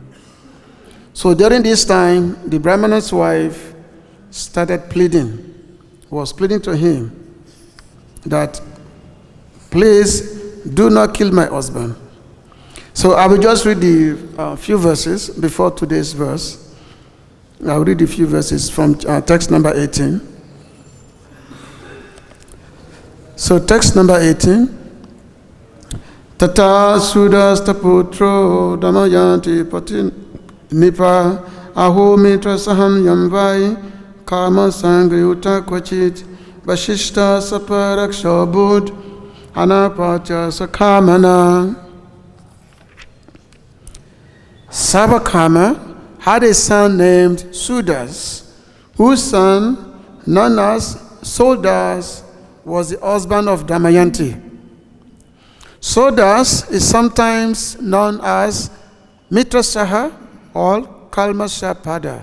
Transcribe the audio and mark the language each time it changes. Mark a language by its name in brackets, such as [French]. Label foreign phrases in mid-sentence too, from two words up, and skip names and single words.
[English] So during this time, the Brahmana's wife started was pleading to him that, please do not kill my husband. So I will just read the few verses before today's verse. I'll read a few verses from text number 18. So text number 18. [Sanskrit] Tata sudasta putro damayanti patin nipa aho mitra saham yamvai kama sangriuta kwachit vashishta saparakshobud anapacha sakhamana. [English] Sabakama had a son named Sudas, whose son, known as Soldas was the husband of Damayanti. Soldas is sometimes known as Mitrasaha or Kalmashapada.